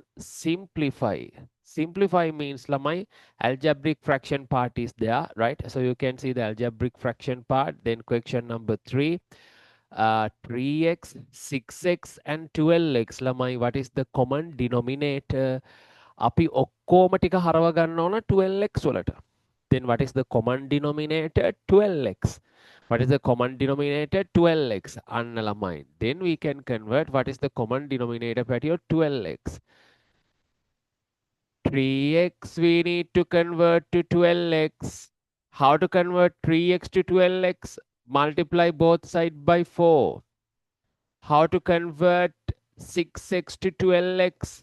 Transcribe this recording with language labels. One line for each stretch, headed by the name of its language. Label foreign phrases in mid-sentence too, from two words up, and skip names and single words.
English: Simplify. Simplify means Lamai algebraic fraction part is there, right? So you can see the algebraic fraction part. Then question number 3. 3x, 6x and 12x lamai, what is the common denominator?
Sinhala: අපි ඔක්කොම ටික හරව ගන්න ඕන 12x වලට.
English: Then what is the common denominator? 12x. What is the common denominator?
Sinhala: 12x. අන්න ළමයි.
English: Then we can convert what is the common denominator for your 12x. 3x we need to convert to 12x. How to convert 3x to 12x? Multiply both sides by 4. How to convert 6x to 12x?